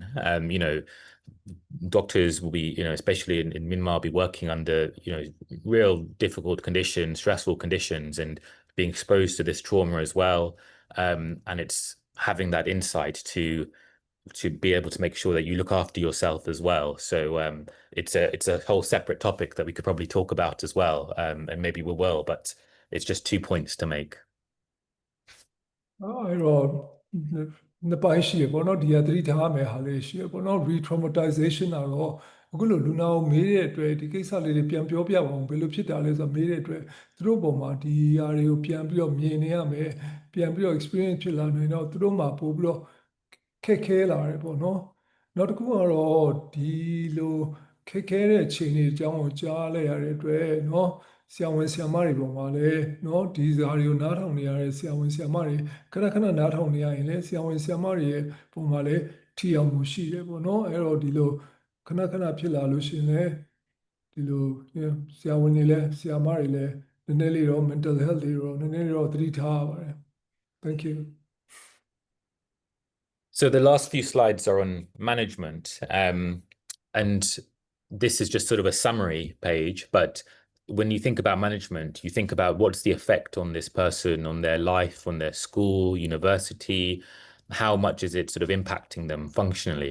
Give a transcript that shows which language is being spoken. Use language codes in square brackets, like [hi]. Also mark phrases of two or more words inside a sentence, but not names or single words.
[en] You know, doctors will be, you know, especially in Myanmar, be working under, you know, real difficult conditions, stressful conditions, and being exposed to this trauma as well. And it's having that insight to be able to make sure that you look after yourself as well. So it's a whole separate topic that we could probably talk about as well, and maybe we will, but it's just 2 points to make. [my] နှစ်ပိုင်းရှိရပေါ့နော်ဒီကသတိထားမယ်ဟာလေးရှိရပေါ့နော် re-traumatization ကတော့အခုလိုလူနာကိုမေးတဲ့အတွက်ဒီကိစ္စလေးတွေပြန်ပြောပြပါအောင်ဘယ်လိုဖြစ်တာလဲဆိုတော့မေးတဲ့အတွက်သူတို့ပုံမှာ ဒီຢာတွေကိုပြန်ပြီးတော့မြင်နေရမယ်ပြန်ပြီးတော့ experience ဖြစ်လာနိုင်တော့သူတို့မှာပို့ပြီးတော့ခက်ခဲလာတယ်ပေါ့နော်နောက်တစ်ခုကတော့ဒီ လိုခက်ခဲတဲ့အခြေအနေအကြောင်းကိုကြားလိုက်ရတဲ့အတွက်နော်ဆရာဝန်ဆရာမတွေပုံမှာလည်းနော်ဒီဇာတွေကိုနားထောင်နေရတဲ့ဆရာဝန်ဆရာမတွေခဏခဏနားထောင်နေရရင်လည်းဆရာဝန်ဆရာမတွေရဲ့ပုံမှာလည်းထီအောင်မှုရှိတယ်ပေါ့နော်အဲ့တော့ဒီလိုခဏခဏဖြစ်လာလို့ရှိရင်လည်းဒီလိုဆရာဝန်တွေလည်းဆရာမတွေလည်းနည်းနည်းလေးတော့ [en] mental health [my] တွေတော့နည်းနည်းလေးတော့သတိထားရပါတယ် [en] thank you So the last few slides are on management, and this is just sort of a summary page, but when you think about management, you think about what's the effect on this person, on their life, on their school, university, how much is it sort of impacting them functionally?